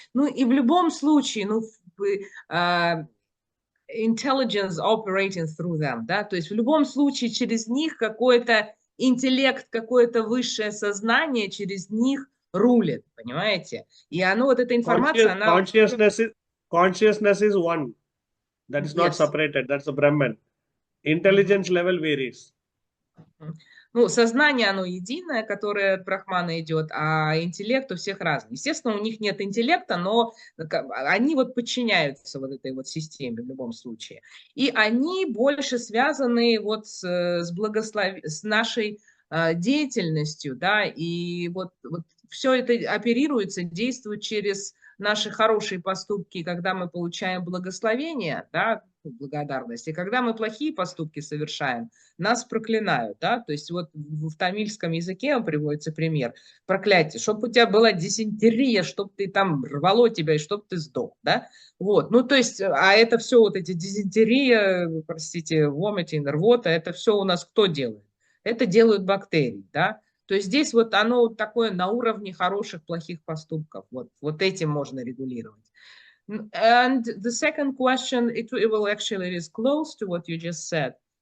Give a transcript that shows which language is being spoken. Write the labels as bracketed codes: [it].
[ru] Ну, и в любом случае, ну, [en] intelligence operating through them, [ru] да, то есть в любом случае через них какой-то интеллект, какое-то высшее сознание через них рулит, понимаете? И оно, вот эта информация, она... [en] Consciousness is one. That is not Yes. separated. That's the Brahman. Intelligence level varies. [ru] Ну, сознание, оно единое, которое от Брахмана идет, а интеллект у всех разный. Естественно, у них нет интеллекта, но они вот подчиняются вот этой вот системе в любом случае. И они больше связаны вот с нашей деятельностью, да, и вот все это оперируется, действует через наши хорошие поступки, когда мы получаем благословение, да, благодарность, и когда мы плохие поступки совершаем, нас проклинают, да, то есть вот в тамильском языке приводится пример, проклятие, чтобы у тебя была дизентерия, чтобы ты там рвало тебя и чтобы ты сдох, да, вот, ну, то есть, а это все вот эти дизентерия, простите, vomiting, рвота, это все у нас кто делает? Это делают бактерии, да, то есть здесь вот оно такое на уровне хороших, плохих поступков, вот этим можно регулировать. [en] And the second question, it is close to what you just said.